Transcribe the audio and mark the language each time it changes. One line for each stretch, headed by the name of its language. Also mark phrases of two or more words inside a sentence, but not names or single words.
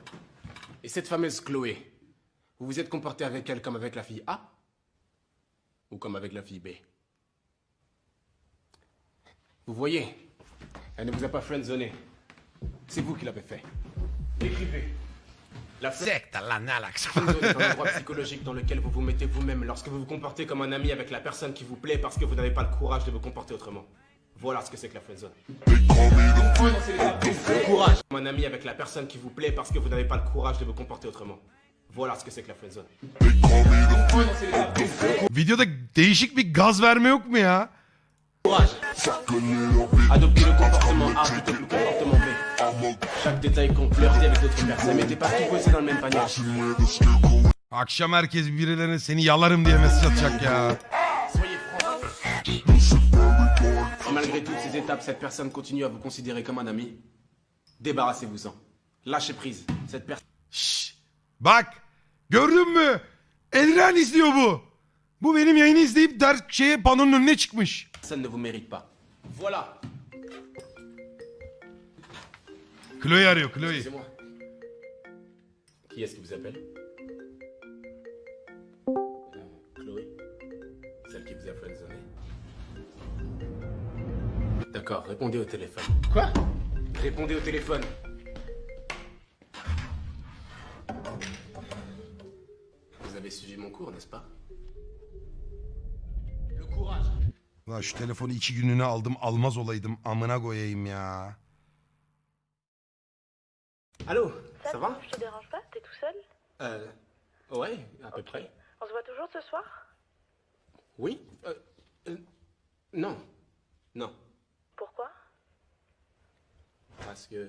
French: Et cette fameuse Chloé, vous vous êtes comporté avec elle comme avec la fille A? Ou comme avec la fille B? Vous voyez, elle ne vous a pas friendzoné. C'est vous qui l'avez fait. Écrivez. La
Turkish: Sekta lan ne alakası?
French: friendzone est un endroit psychologique dans lequel vous vous mettez vous-même lorsque vous vous comportez comme un ami avec la personne qui vous plaît parce que vous n'avez pas le courage de vous comporter autrement. Voilà ce que c'est que la friendzone. Le courage. Comme un ami avec la personne qui vous plaît parce que vous n'avez pas le courage de vous comporter autrement. Voilà ce que c'est que la friendzone.
Turkish: Videoda değişik bir gaz verme yok mu ya?
French: Courage. Adoptez le comportement A plutôt que le comportement B. Chaque détail compte, flirter avec d'autres personnes, mettez pas tout posé dans le même panier.
Turkish: Akşam herkes birilerine seni yalarım diye mesaj atacak ya.
French: Soyez franc. Si malgré toutes ces étapes, cette personne continue à vous considérer comme un ami, débarrassez-vous-en. Lâchez prise. Cette personne
Turkish: Şşş. Bak gördün mü? Elren izliyor bu. Bu benim yayını izleyip panonun önüne çıkmış.
French: ne vous mérite pas. Voilà.
Turkish: Chloe arıyor Chloe.
French: C'est moi. Qui est-ce qui vous appelle? Chloé. Celle qui vous a friendzoné. D'accord, répondez au téléphone. Quoi? Répondez au téléphone. Vous avez suivi mon cours, n'est-ce pas? Le courage.
Turkish: Lan şu telefonu 2 günlüğüne aldım almaz olaydım amına koyayım ya.
French: Allô, ça va? Je te dérange pas? T'es tout seul? Ouais, à peu près. On se voit toujours ce soir? Oui? Non. Non. Pourquoi? Parce que...